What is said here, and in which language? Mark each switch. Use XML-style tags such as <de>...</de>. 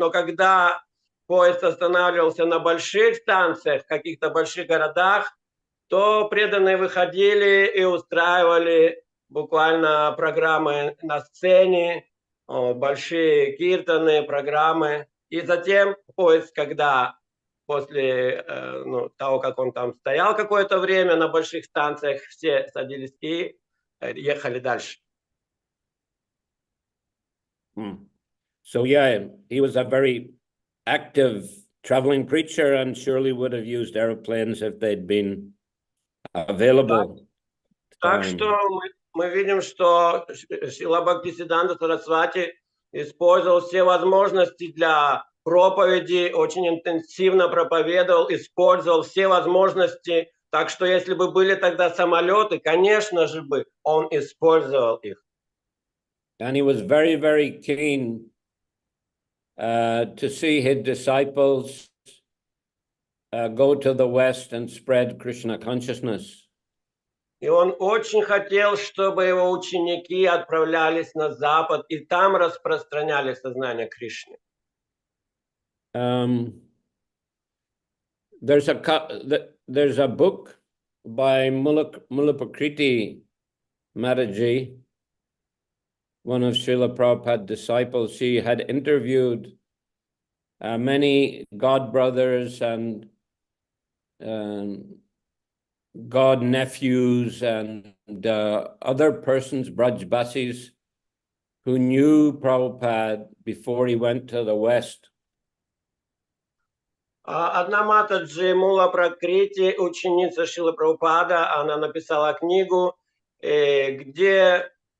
<ru>Но когда поезд останавливался на больших станциях, в каких-то больших городах, то преданные выходили и устраивали буквально программы на сцене, большие киртаны, программы. И затем поезд, когда после того, как он там стоял какое-то время на больших станциях, все садились и ехали дальше.</ru> <en>So yeah, he was a very active traveling preacher and surely would have used airplanes if they'd been available.</en> <ru>Так что мы видим, что Шрила Бхактисиддханта Сарасвати использовал все возможности для проповеди, очень интенсивно проповедовал, использовал все возможности. Так что если бы были тогда самолеты, конечно же бы он использовал их.</ru> <en>And he was very, very keen to see his disciples go to the West and spread Krishna consciousness.</en> <ru>И он очень хотел, чтобы его ученики отправлялись на Запад и там распространяли сознание Кришны.</ru> <en>There's a book by Mullaprakriti Mataji, one of Srila Prabhupada's disciples. She had interviewed many God brothers and god nephews and other persons, Brajbasis, who knew Prabhupada before he went to the West.</en> <ru>Одна Матаджи Мула Пракрити, ученица Шрилы Прабхупада, она написала книгу, где</ru>